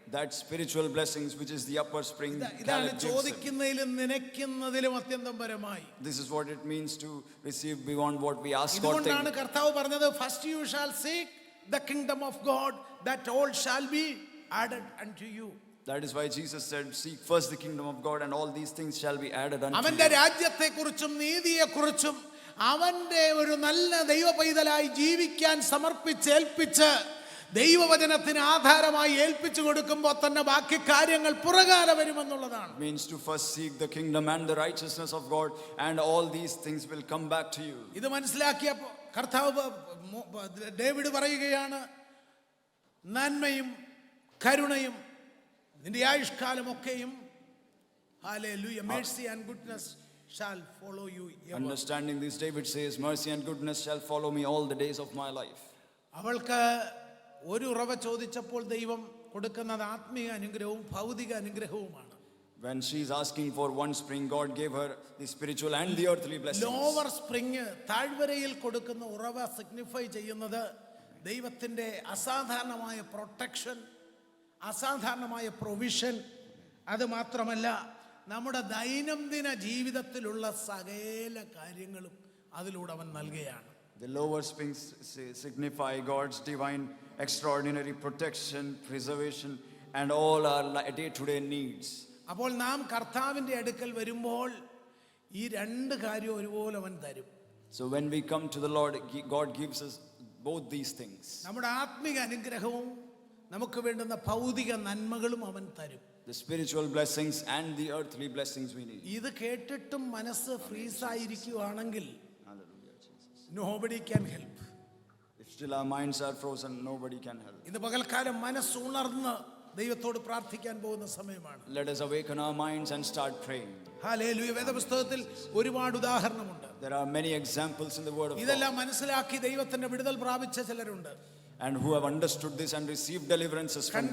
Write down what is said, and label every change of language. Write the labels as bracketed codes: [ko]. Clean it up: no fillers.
[en] That spiritual blessings which is the upper spring. [ml] ഇതാണ് ചോദിക്കുന്നതിലും നനയ്ക്കുന്നതിലും അത്യന്തം പരമായി. [en] This is what it means to receive beyond what we ask or think. [ml] ഇതുകൊണ്ടാണ് കർത്താവ് പറഞ്ഞത്, [en] first you shall seek the kingdom of God, that all shall be added unto you. That is why Jesus said, seek first the kingdom of God and all these things shall be added unto [ml] അവന്റെ [en] you. [ml] രാജ്യത്തെക്കുറിച്ചും നീതിയെക്കുറിച്ചും അവന്റെ ഒരു നല്ല ദൈവ പൈതലായി ജീവിക്കാൻ സമർപ്പിച്ചേൽപ്പിച്ച് ദൈവവചനത്തിന് ആധാരമായി ഏൽപ്പിച്ചു കൊടുക്കുമ്പോൾ തന്നെ ബാക്കി കാര്യങ്ങൾ പുറകാലെ വരുമെന്നുള്ളതാണ്. [en] Means to first seek the kingdom and the righteousness of God and all these things will come back to you. [ml] ഇത് മനസ്സിലാക്കിയ കർത്താവ് ഡേവിഡ് പറയുകയാണ്, നന്മയും കരുണയും നിന്റെ ആയുഷ്കാലമൊക്കെയും hallelujah, [en] mercy and goodness shall follow you ever. Understanding this, David says, mercy and goodness shall follow me all the days of my life. [ml] അവൾക്ക് ഒരു ഉറവ ചോദിച്ചപ്പോൾ ദൈവം കൊടുക്കുന്നത് ആത്മീയ അനുഗ്രഹവും ഭൗതിക അനുഗ്രഹവുമാണ്. [en] When she is asking for one spring, God gave her the spiritual and the earthly blessings. [ml] Lower spring, താഴ്വരയിൽ കൊടുക്കുന്ന ഉറവ സിഗ്നിഫൈ ചെയ്യുന്നത് ദൈവത്തിൻ്റെ അസാധാരണമായ പ്രൊട്ടക്ഷൻ, അസാധാരണമായ പ്രൊവിഷൻ. അത് മാത്രമല്ല, നമ്മുടെ ദൈനംദിന ജീവിതത്തിലുള്ള സകല കാര്യങ്ങളും അതിലൂടെ അവൻ നൽകുകയാണ്. [en] The lower springs signify God's divine, extraordinary protection, preservation, and all our day-to-day needs. [ml] അപ്പോൾ നാം കർത്താവിൻ്റെ അടുക്കൽ വരുമ്പോൾ ഈ രണ്ട് കാര്യം ഒരുപോലെ അവൻ തരും. [en] So when we come to the Lord, God gives us both these things. [ml] നമ്മുടെ ആത്മിക അനുഗ്രഹവും നമുക്ക് വേണ്ടുന്ന ഭൗതിക നന്മകളും അവൻ തരും. [en] The spiritual blessings and the earthly blessings we need. [ml] ഇത് കേട്ടിട്ടും മനസ്സ് ഫ്രീസായിരിക്കുകയാണെങ്കിൽ [en] nobody can help. If still our minds are frozen, nobody can help. [ml] ഇന്ന് പകൽക്കാലം മനസ്സുണർന്ന് ദൈവത്തോട് പ്രാർത്ഥിക്കാൻ പോകുന്ന സമയമാണ്. [en] Let us awaken our minds and start praying. [ml] Hallelujah. വേദപുസ്തകത്തിൽ ഒരുപാട് ഉദാഹരണമുണ്ട്. [en] There are many examples in the word of God. [ml] ഇതെല്ലാം മനസ്സിലാക്കി ദൈവത്തിന്റെ വിടുതൽ പ്രാപിച്ച ചിലരുണ്ട്. [en] And who have understood this and received deliverances from God.